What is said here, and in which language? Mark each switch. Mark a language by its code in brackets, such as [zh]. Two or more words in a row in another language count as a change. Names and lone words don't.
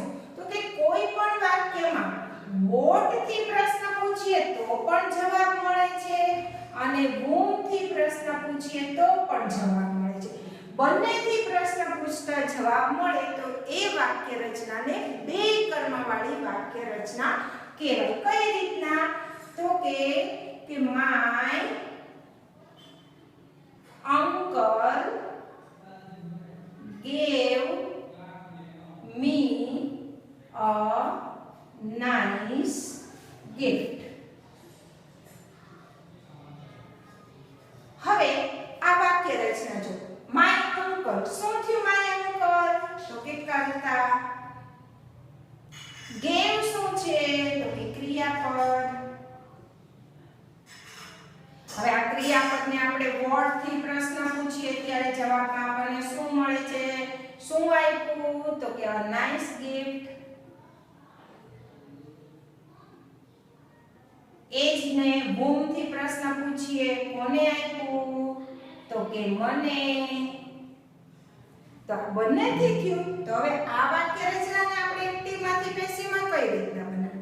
[gu] તો કે કોઈ પણ વાક્યમાં વોટ થી પ્રશ્ન પૂછીએ તો પણ જવાબ મળે છે અને whom થી પ્રશ્ન પૂછીએ તો પણ જવાબ મળે છે. બંનેથી પ્રશ્ન પૂછતા જવાબ મળે તો એ વાક્ય રચનાને બે કર્મવાળી વાક્ય રચના કહેવાય. કઈ રીતના તો કે [en] my uncle gave me a nice gift. [gu] હવે આ વાક્ય રચના જો [en] my uncle [gu] શું થયું? [en] my uncle [gu] તો કે કર્તા, gave શું છે તો કે ક્રિયાપદ. હવે આ ક્રિયાપદને આપણે વોટ થી પ્રશ્ન પૂછીએ ત્યારે જવાબમાં આપણને શું મળે છે? શું આપ્યું તો કે [en] a nice gift. [gu] એ જ ને whom થી પ્રશ્ન પૂછીએ કોને આપ્યું તો કે મને. તો બંનેથી થયું. તો હવે આ વાક્ય રચનાને આપણે એક્ટિવ માંથી પેસિવમાં કઈ રીતના બનાવીએ?